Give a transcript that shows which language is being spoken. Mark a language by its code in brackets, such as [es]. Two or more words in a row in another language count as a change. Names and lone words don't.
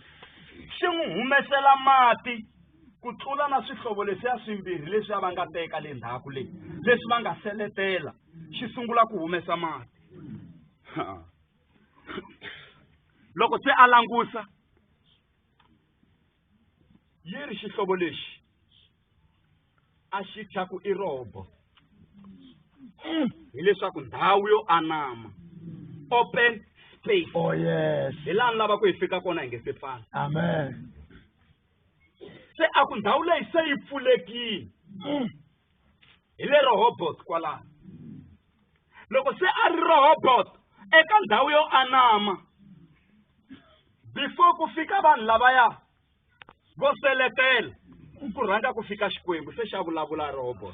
[ts] xi n'wi humesela mati ku tlula na swihlovo leswiya swimbirhi leswi va nga teka le ndzhaku leyi leswi va nga seletela xi sungula ku humesa mati loko se a langusa yi ri xihlovo lexi a xi tlaku I robo hileswaku ndhawu yo anama [en] open space. Oh yes. [ts] Hi laha ni lava ku hi fika kona hi nge se fana. [en] Amen. [ts] Se a ku ndhawu leyi se yi pfulekile hi le Rehoboth kwalaho. Loko se a ri Rehoboth eka ndhawu yo anama before ku fika vanhu lavaya vo seletela ku rhanga ku fika Xikwembu se xa vulavula Rehoboth.